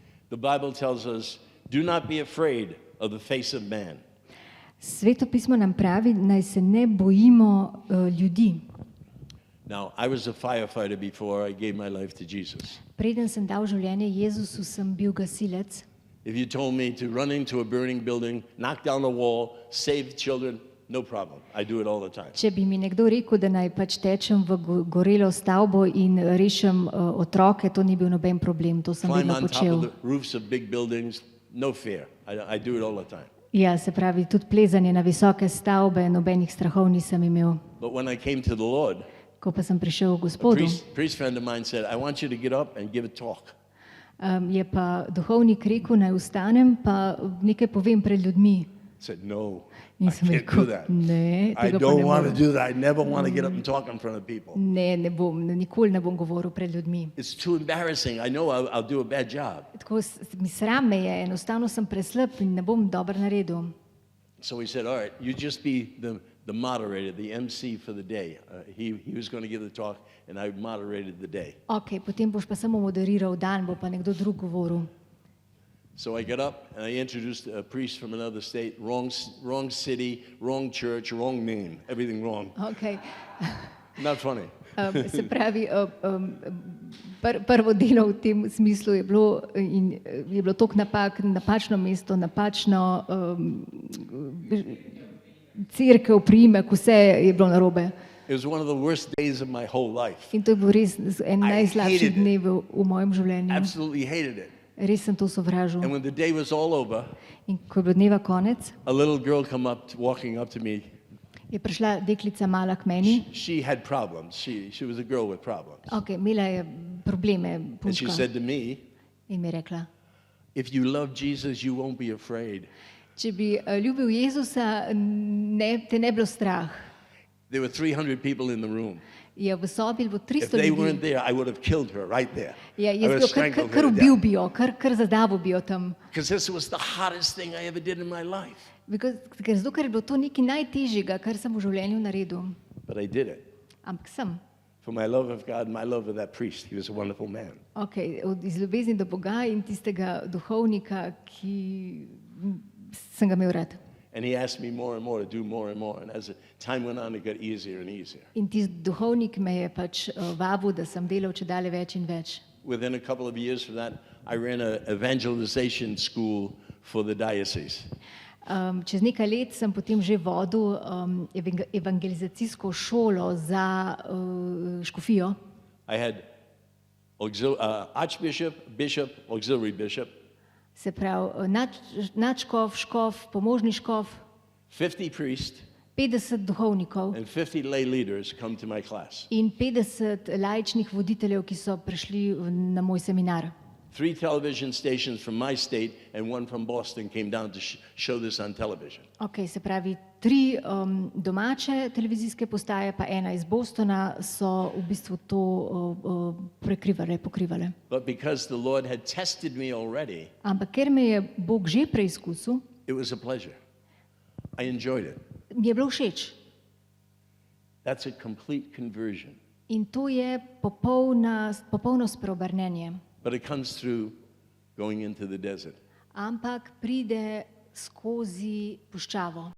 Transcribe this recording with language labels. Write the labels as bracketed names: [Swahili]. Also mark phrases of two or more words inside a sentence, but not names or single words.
[English] The Bible tells us, do not be afraid of the face of man. [Slovenian] Sveto pismo nam pravi, naj se ne bojimo ljudi. [English] Now, I was a firefighter before I gave my life to Jesus. [Slovenian] Preden sem dal življenje Jezusu, sem bil gasilec. [English] If you told me to run into a burning building, knock down a wall, save children, no problem. I do it all the time. [Slovenian] Če bi mi nekdo rekel, da naj pač tečem v gorelo stavbo in rešim otroke, to ni bil noben problem, to sem [English] Climb [Slovenian] vedno [English] on top [Slovenian] počel. [English] of the roofs of big buildings, no fear. I do it all the time. [Slovenian] Ja, se pravi, tudi plezanje na visoke stavbe, nobenih strahov nisem imel. [English] But when I came to the Lord, [Slovenian] Ko pa sem prišel k [English] a [Slovenian] Gospodu, [English] priest friend of mine said, I want you to get up and give a talk. [Slovenian] je pa duhovnik rekel, naj vstanem, pa nekaj povem pred ljudmi. [English] I said, no, [Slovenian] In [English] I [Slovenian] sem [English] can't do [Slovenian] rekel, [English] that. [Slovenian] ne, [English] I [Slovenian] tega pa [English] don't [Slovenian] ne [English] want to [Slovenian] morem. [English] do that. I never want to get up and talk in front of people. [Slovenian] Ne, ne bom, nikoli ne bom govoril pred ljudmi. [English] It's too embarrassing. I know I'll do a bad job. [Slovenian] Tako mi sram me je, enostavno sem preslab in ne bom dobro naredil. [English] So he said, all right, you just be the moderator, the MC for the day. He was going to give the talk, and I moderated the day. [Slovenian] Ok, potem boš pa samo moderiral dan, bo pa nekdo drug govoril. [English] So I got up, and I introduced a priest from another state, wrong city, wrong church, wrong name, everything wrong. [Slovenian] Ok, [English] Not funny. [Slovenian] se pravi, prvo delo v tem smislu je bilo toliko napak, napačno mesto, napačno cerkev, priimek, vse je bilo narobe. [English] It was one of the worst days of my whole life. [Slovenian] In to je bil res en [English] I [Slovenian] najslabših [English] hated it. [Slovenian] dnev v mojem življenju. [English] Absolutely hated it. [Slovenian] Res sem to sovražil. [English] And when the day was all over, [Slovenian] In ko je bilo dneva konec, [English] a little girl walking up to me. [Slovenian] je prišla deklica mala k meni. [English] She had problems. She was a girl with problems. [Slovenian] Ok, imela je probleme, [English] And she [Slovenian] punčka. [English] said to me, [Slovenian] In mi je rekla, [English] if you love Jesus, you won't be afraid. [Slovenian] če bi ljubil Jezusa, te ne bilo strah. [English] There were 300 people in the room. [Slovenian] Je v sobi bilo [English] If [Slovenian] 300 [English] they weren't [Slovenian] ljudi. [English] there, I would have killed her right there. [Slovenian] Ja, [English] I [Slovenian] jaz [English] would [Slovenian] bi jo [English] have strangled [Slovenian] kar [English] her to [Slovenian] ubil [English] death. [Slovenian] bi jo, kar zadavil bi jo tam. [English] Because this was the hardest thing I ever did in my life. [Slovenian] Zato, ker je bilo to nekaj najtežjega, kar sem v življenju naredil. [English] But I did it. [Slovenian] Ampak sem. [English] For my love of God and my love of that priest. He was a wonderful man. [Slovenian] Ok, iz ljubezni do Boga in tistega duhovnika, ki sem ga imel rad. [English] And he asked me more and more to do more and more. And as time went on, it got easier and easier. [Slovenian] In tisti duhovnik me je pač vabil, da sem delal čedalje več in več. [English] Within a couple of years from that, I ran an evangelization school for the diocese. [Slovenian] Čez nekaj let sem potem že vodil evangelizacijsko šolo za škofijo. [English] I had archbishop, bishop, auxiliary bishop, [Slovenian] Se pravi, nadškof, škof, pomožni škof, [English] 50 priests, [Slovenian] 50 duhovnikov [English] and 50 lay leaders come to my class. [Slovenian] in 50 laičnih voditeljev, ki so prišli na moj seminar. [English] 3 television stations from my state and one from Boston came down to show this on television. [Slovenian] Ok, se pravi, 3 domače televizijske postaje, pa ena iz Bostona so v bistvu to pokrivale. [English] But because the Lord had tested me already, [Slovenian] Ampak ker me je Bog že preizkusil, [English] it was a pleasure. I enjoyed it. [Slovenian] mi je bilo všeč. [English] That's a complete conversion. [Slovenian] In to je popolno speobrnenje. [English] But it comes through going into the desert. [Slovenian] Ampak pride skozi puščavo.